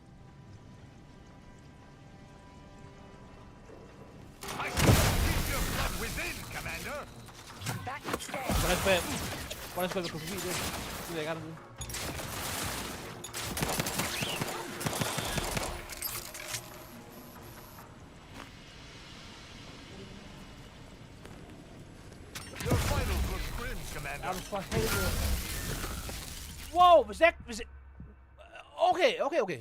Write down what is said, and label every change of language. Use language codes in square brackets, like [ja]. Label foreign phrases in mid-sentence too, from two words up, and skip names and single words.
[da] I shall keep your blood within, Commander. Hvordan skal jeg gå forbi det? Det vil jeg gerne vide. [en] Your vitals look grim, Commander. [da] Er du for helvede? Wow, hvis jeg... Okay.